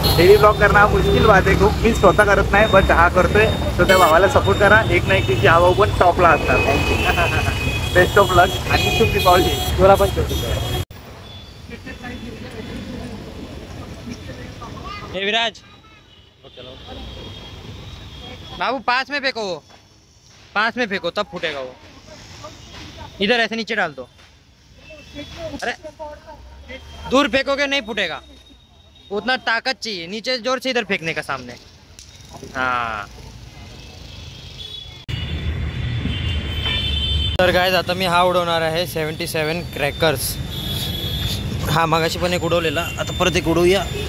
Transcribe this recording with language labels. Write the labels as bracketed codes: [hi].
[mr] Daily blog करणं हा [hi] मुश्किल बात [mr] आहे खूप, मी स्वतः करत नाही बट हा करतोय, तर त्या भावाला सपोर्ट करा। एक ना एक दिवशी हा भाऊ पण टॉपला असतात। बेस्ट ऑफ लक आणि शुभ दीपावली तुला पण। शुभ दीपावली। [hi] विराज बाबू 5 में फेंको, वो 5 में फेंको तब फूटेगा वो। इधर ऐसे नीचे डाल दो। अरे दूर फेंकोगे नहीं फूटेगा, उतना ताकत चाहिए, नीचे जोर से इधर फेंकने का सामने। [mr] हाँ तर गाइस आता मी हा उडवणार आहे 77 क्रॅकर्स। हा मगाशी पण एक उडवलेला, आता परत एक उडवूया।